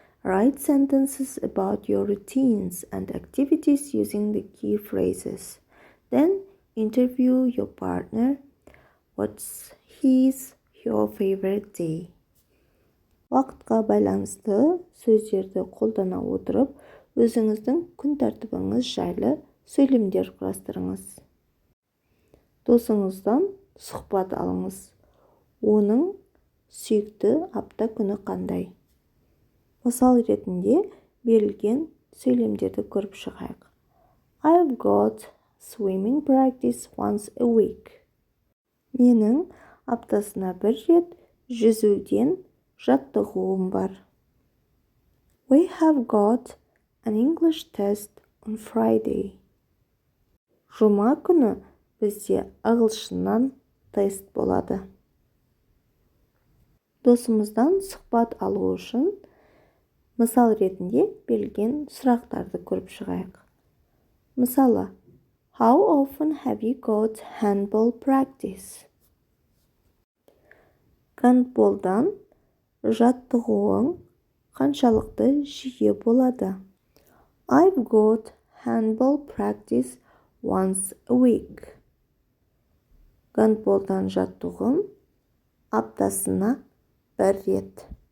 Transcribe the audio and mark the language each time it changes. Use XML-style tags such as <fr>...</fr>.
<en>Write sentences about your routines and activities using the key phrases. Then interview your partner. What's your favorite day?</en> <kk>Уақытқа байланысты сөздерді қолдана отырып, өзіңіздің күн тәртібіңіз жайлы сөйлемдер құрастырыңыз. Досыңыздан сұхбат алыңыз. Оның сүйікті апта күні қандай? Мысал ретінде берілген сөйлемдерді көріп шығайық.</kk> <en>I've got swimming practice once a week.</en> <kk>Менің аптасына 1 рет жүзуден жаттығуым бар.</kk> <en>We have got an English test on Friday.</en> <kk>Жұма күні бізде ағылшыннан тест болады. Досымыздан сұхбат алу үшін мысал ретінде берілген сұрақтарды көріп шығайық. Мысалы,</kk> <en>How often have you got handball practice?</en> <kk>Гандболдан жаттығуың қаншалықты жиі болады?</kk> <en>I've got handball practice once a week.</en> <kk>Гандболдан жаттығуым аптасына 1 рет.</kk>